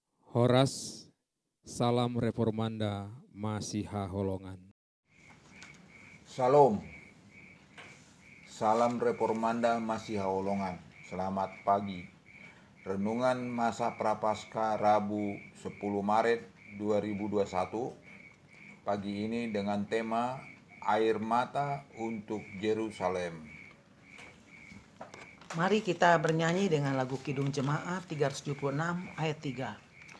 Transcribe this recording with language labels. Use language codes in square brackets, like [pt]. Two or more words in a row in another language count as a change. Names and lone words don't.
[id] Horas, salam reformanda Masiha Holongan. Salam, salam reformanda Masiha Holongan. Selamat pagi. Renungan masa Prapaskah Rabu 10 Maret 2021. Pagi ini dengan tema Air Mata untuk Yerusalem. Mari kita bernyanyi dengan lagu Kidung Jemaat 376 ayat 3.